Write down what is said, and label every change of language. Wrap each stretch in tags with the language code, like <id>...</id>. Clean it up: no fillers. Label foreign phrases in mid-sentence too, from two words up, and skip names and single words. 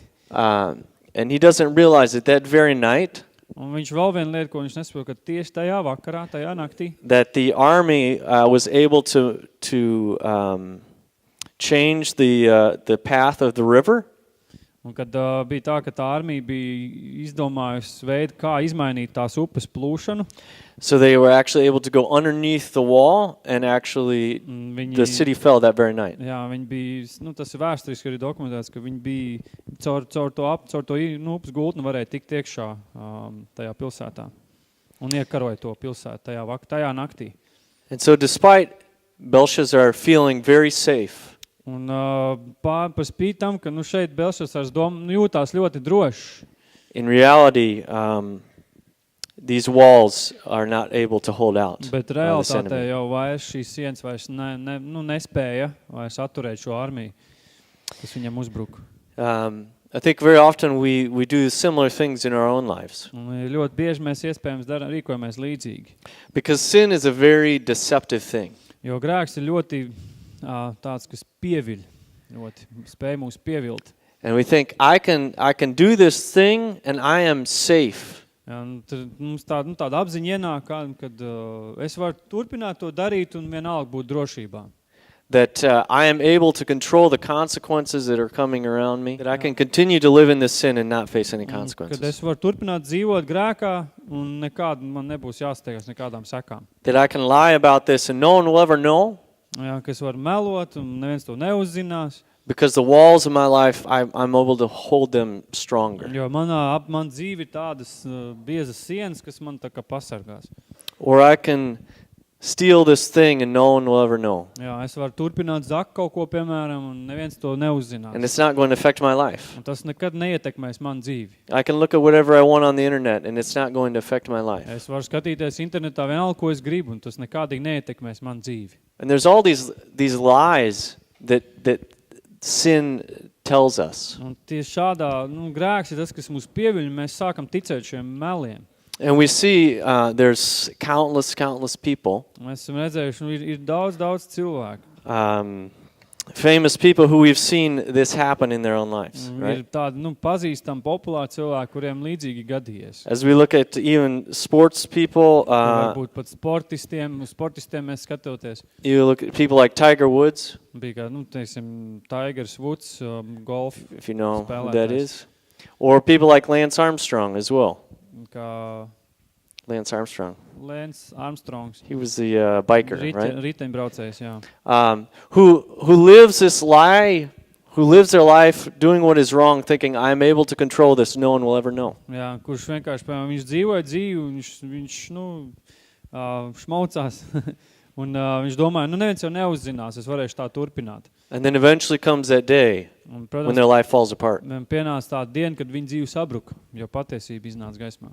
<en>And he doesn't realize that very night</en> <lv>Un viņš vēl viena lieta, ko viņš nesaprot, ka tieši tajā vakarā, tajā naktī,</lv> <en>that the army was able to change the path of the river.</en> <lv>un kad bija tā, ka tā armija bija izdomājusi veidu, kā izmainīt tās upes plūšanu,</lv> <en>So they were actually able to go underneath the wall, and actually the city fell that very night.</en> <lv>Jā, viņi bija, nu, tas ir vēsturiski arī dokumentēts, ka viņi bija caur to upes gultni varēja tikt iekšā tajā pilsētā un iekaroja to pilsētu tajā naktī.</lv> <en>And so despite Belshazzar feeling very safe,</en> <lv>Un par spīti tam, ka šeit Belšasars jūtās ļoti drošs,</lv> <en>in reality, these walls are not able to hold out.</en> <lv>Bet realitātē jau vairs šīs sienas vairs nespēja vairs atturēt šo armiju, kas viņam uzbruka.</lv> <en>I think very often we do similar things in our own lives.</en> <lv>Un ļoti bieži mēs iespējams rīkojamies līdzīgi.</lv> <en>Because sin is a very deceptive thing.</en> <lv>Jo grēks ir ļoti tāds, kas pieviļ, ļoti spēj mūs pievilt.</lv> <en>And we think, I can do this thing and I am safe.</en> <lv>Un mums tāda apziņa ienāk, kad es varu turpināt to darīt un vienalga būt drošībā.</lv> <en>That I am able to control the consequences that are coming around me. That I can continue to live in this sin and not face any consequences.</en> <lv>Kad es varu turpināt dzīvot grēkā un man nebūs jāsteigās nekādām sekām.</lv> <en>That I can lie about this and no one will ever know.</en> <lv>Jā, ka es varu melot un neviens to neuzzinās.</lv> <en>Because the walls of my life, I'm able to hold them stronger.</en> <lv>Jo man dzīve ir tādas biezas sienas, kas man tā kā pasargās.</lv> <en>Or I can steal this thing and no one will ever know.</en> <lv>Jā, es varu turpināt zakt kaut ko, piemēram, un neviens to neuzzinās.</lv> <en>And it's not going to affect my life.</en> <lv>Un tas nekad neietekmēs man dzīvi.</lv> <en>I can look at whatever I want on the internet and it's not going to affect my life.</en> <lv>Es varu skatīties internetā vienalga, ko es gribu, un tas nekādīgi neietekmēs man dzīvi.</lv> <en>And there's all these lies that sin tells us.</en> <lv>Un tieši šādā, grēks ir tas, kas mūs pieviļ, mēs sākam ticēt šiem meliem.</lv> <en>And we see there's countless people.</en> <lv>Mēs esam redzējuši, ir daudz cilvēku.</lv> <en>Famous people who we've seen this happen in their own lives, right?</en> <lv>Ir tādi, pazīstami populāri cilvēki, kuriem līdzīgi gadījies.</lv> <en>As we look at even sports people,</en> <lv>Varbūt pat sportistiem mēs skatoties.</lv> <en>you look at people like Tiger Woods,</en> <lv>Bija kā, teiksim, Tigers Woods, golf</lv> <en>if you know who</en> <lv>spēlētājs.</lv> <en>that is. Or people like Lance Armstrong as well.</en> <lv>Kā Lance Armstrong. Lance Armstrongs.</lv> <en>He was the biker, right?</en> <lv>Riteņbraucējs, jā.</lv> <en>Who lives this lie, who lives their life doing what is wrong, thinking, I'm able to control this, no one will ever know.</en> <lv>Jā, kurš vienkārši, piemēram, viņš dzīvoja dzīvi, viņš šmaucās, un viņš domāja, neviens jau neuzzinās, es varēšu tā turpināt.</lv> <en>And then eventually comes that day</en> <lv>Un,</lv> <en>when their life falls apart.</en> <lv>pienāca tāda diena, kad viņa dzīve sabruka, jo patiesība iznāca gaismā.</lv>